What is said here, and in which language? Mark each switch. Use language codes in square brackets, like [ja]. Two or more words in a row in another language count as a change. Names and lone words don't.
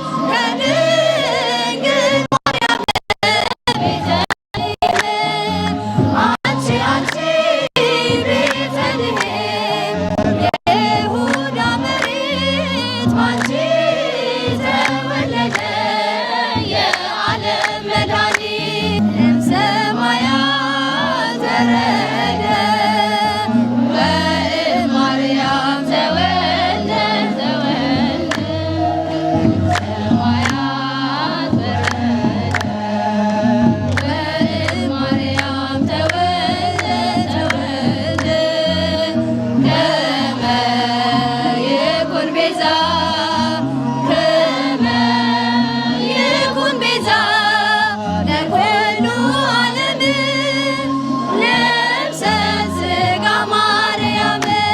[am] ከድንግል ማርያም ቤተልሔም አንቺ አንቺ ቤተልሔም የይሁዳ መሬት ባንቺ ተወለደ የዓለም መድኃኒት [gez] እምሰማያት ወረደ ወእማርያም ተወልደ ተወልደ እምሰማያት ወረደ ወእማርያም ተወልደ ተወልደ ከመ ይኩን ቤዛ ከመ ይኩን ቤዛ ለኩሉ ዓለም ለብሰ ሥጋ ማርያም